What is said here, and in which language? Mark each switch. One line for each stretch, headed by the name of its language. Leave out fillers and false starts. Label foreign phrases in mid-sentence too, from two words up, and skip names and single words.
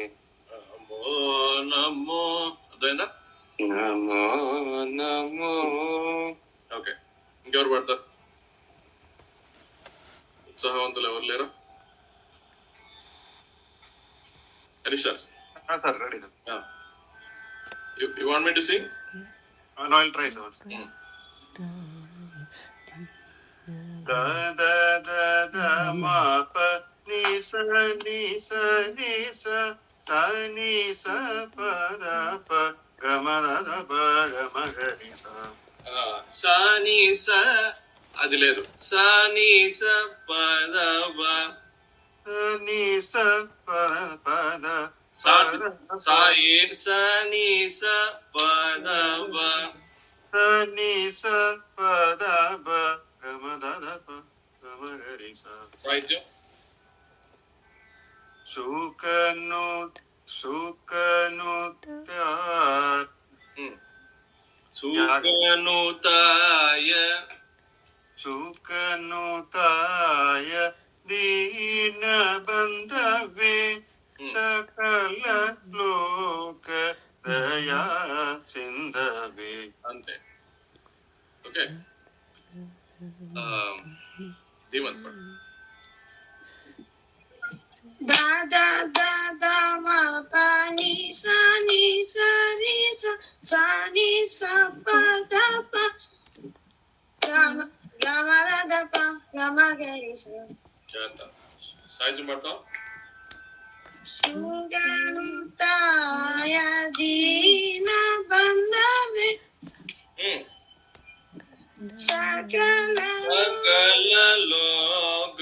Telugu: నమో నమో. అదైందా? నమో నమో. ఓకే, ఇంకెవరు పడతారు? ఉత్సాహవంతులు ఎవరు లేరు? హరీష్ సార్,
English: Sir, ready, sir. you want me to sing? No, I'll try, sir. Da da da da ma pa ni sa sa ni sa pa da pa ga ma da da pa ga ma ga ni sa.
Telugu: సాని స అది లేదు. సాని స పద బ Sa ni sa pa pa da సాయి సాని స పద బ sa ni sa pa da pa ga ma da da pa ga ma ga ni sa. సాహిత్యం.
Sanskrit: సుకనుతాయ దీన బంధవే. సకల లోక దయా సింధవే.
Telugu: అంతే. ఓకే, ధీమత్ పడు. Da da da da ma pa ni sa ri sa. Sa ni sa pa da pa gama gama da da pa gama gari sa. చేద్దాం. సాహిత్యం పడతాం.
Sanskrit: సుకనుతాయ దీన బంధవే. సకల లోక